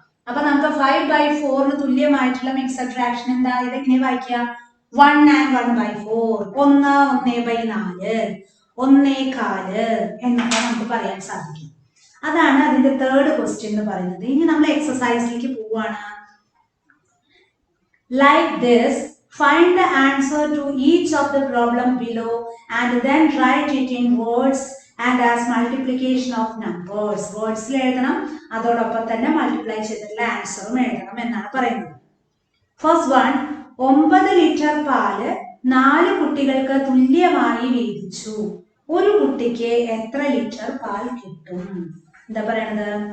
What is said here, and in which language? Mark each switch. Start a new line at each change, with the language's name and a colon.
Malayalam: അപ്പൊ നമുക്ക് 5/4 തുല്യമായിട്ടുള്ള mixed fraction എന്താ? ഇതെങ്ങനെ വായിക്കുക? 1 and 1/4, 1 1/4, 1/4 എന്നൊക്കെ നമുക്ക് പറയാൻ സാധിക്കും. അതാണ് അതിന്റെ തേർഡ് ക്വസ്റ്റ്യൻ എന്ന് പറയുന്നത്. ഇനി നമ്മൾ എക്സസൈസിലേക്ക് പോവാണ്.
English: Like this, find the answer to each of the problem below and then write it in words and as multiplication of numbers.
Malayalam: Words എഴുതണം, അതോടൊപ്പം തന്നെ മൾട്ടിപ്ലൈ ചെയ്തിട്ടുള്ള ആൻസറും എഴുതണം എന്നാണ് പറയുന്നത്. ഫസ്റ്റ് വൺ, 9 ലിറ്റർ പാല് 4 കുട്ടികൾക്ക് തുല്യമായി വീതിച്ചു. ഒരു കുട്ടിക്ക് എത്ര ലിറ്റർ പാൽ കിട്ടും? എന്താ പറയണത്?